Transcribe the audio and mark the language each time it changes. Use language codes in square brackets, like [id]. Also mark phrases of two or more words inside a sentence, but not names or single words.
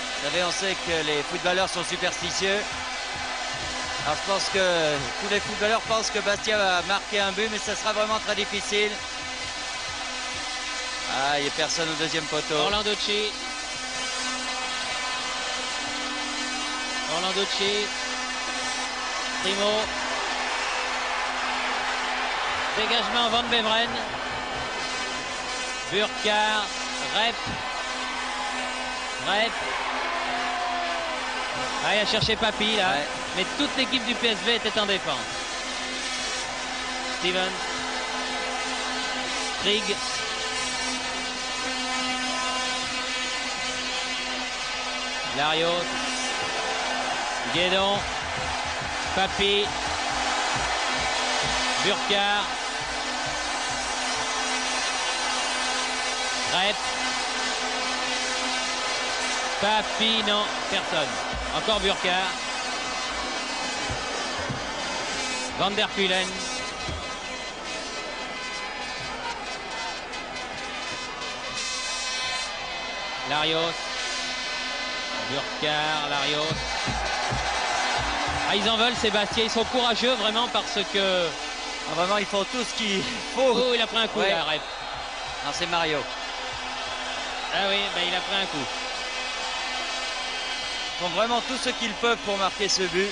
[fr] Vous savez, on sait que les footballeurs sont superstitieux. Alors je pense que tous les footballeurs pensent que Bastia va marquer un but, mais ça sera vraiment très difficile. Ah, il n'y a personne au deuxième poteau. Orlandoci. Orlandoci. Primo. Dégagement Van Beveren. Burkhardt. Rep. Rep. Ah, il a cherché Papi là. Ouais. Mais toute l'équipe du PSV était en défense. Steven. Trig. Larios. Guédon. Papi. Burkhardt. Rep. Papi, non, personne. Encore Burkhardt. Van der Kulen. Larios. Burkhardt, Larios. Ah, ils en veulent, Sébastien. Ils sont courageux vraiment parce que... Ah, vraiment, ils font tout ce qu'il faut. Oh, il a pris un coup Ouais. là, Rep. Non, c'est Mario. Ah oui, ben, il a pris un coup. Ils font vraiment tout ce qu'ils peuvent pour marquer ce but.